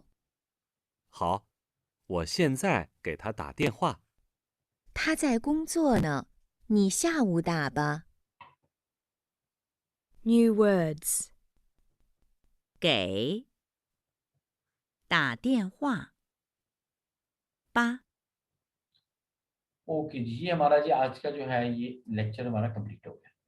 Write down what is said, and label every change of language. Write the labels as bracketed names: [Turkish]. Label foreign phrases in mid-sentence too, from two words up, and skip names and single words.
[Chinese] 好，我现在给他打电话。他在工作呢，你下午打吧。 [English] New words. [Chinese] 给打电话8 [Hindi] ओके जी, ये हमारा जी आज का जो है ये लेक्चर हमारा कंप्लीट हो गया।